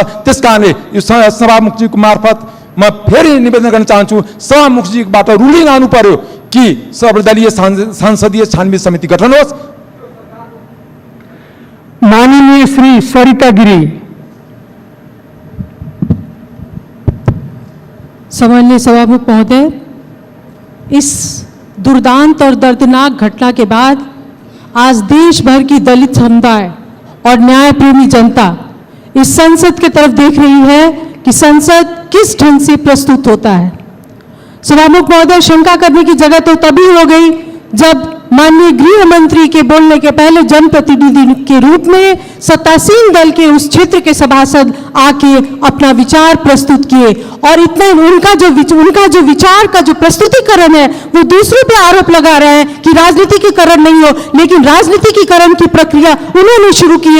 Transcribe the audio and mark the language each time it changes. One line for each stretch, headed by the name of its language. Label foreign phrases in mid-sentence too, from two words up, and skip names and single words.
Nepali: त्यसकारणले यो सभामुखजीको मार्फत म फेरि निवेदन गर्न चाहन्छु, सभामुखजीबाट रुलिङ आउनु पर्यो कि सर्वदलीय संसदीय छानबिन समिति गठन होस्। माननीय श्री सरिता गिरी।
Hindi: सम्माननीय सभामुख महोदय, इस दुर्दांत और दर्दनाक घटना के बाद आज देश भर की दलित समुदाय और न्याय प्रेमी जनता इस संसद की तरफ देख रही है कि संसद किस ढंग से प्रस्तुत होता है। सभामुख महोदय, शंका करने की जगह तो तभी हो गई जब माननीय गृह मंत्री के बोलने के पहले जनप्रतिनिधि के रूप में सत्तासीन दल के उस क्षेत्र के सभासद आके अपना विचार प्रस्तुत किए और इतने उनका जो विचार का जो प्रस्तुतिकरण है वो दूसरों पे आरोप लगा रहे हैं कि राजनीतिकीकरण नहीं हो, लेकिन राजनीतिकीकरण की प्रक्रिया उन्होंने शुरू की है।